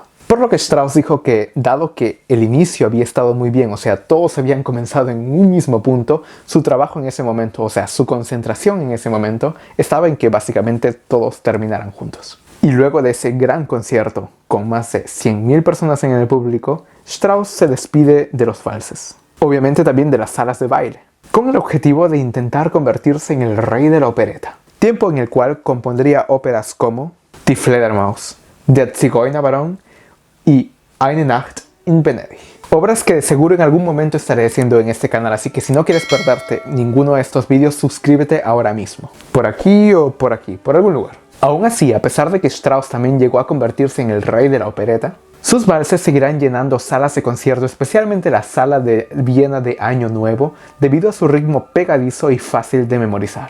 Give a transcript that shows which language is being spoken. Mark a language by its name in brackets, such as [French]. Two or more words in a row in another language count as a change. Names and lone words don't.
[Spanish] Por lo que Strauss dijo que, dado que el inicio había estado muy bien, o sea, todos habían comenzado en un mismo punto, su trabajo en ese momento, o sea, su concentración en ese momento, estaba en que básicamente todos terminaran juntos. Y luego de ese gran concierto, con más de 100.000 personas en el público, Strauss se despide de los valses. Obviamente también de las salas de baile, con el objetivo de intentar convertirse en el rey de la opereta. Tiempo en el cual compondría óperas como Die Fledermaus, Der Zigeunerbaron y Eine Nacht in Venedig. Obras que de seguro en algún momento estaré haciendo en este canal, así que si no quieres perderte ninguno de estos vídeos, suscríbete ahora mismo. Por aquí o por aquí, por algún lugar. Aún así, a pesar de que Strauss también llegó a convertirse en el rey de la opereta, sus valses seguirán llenando salas de concierto, especialmente la sala de Viena de Año Nuevo, debido a su ritmo pegadizo y fácil de memorizar.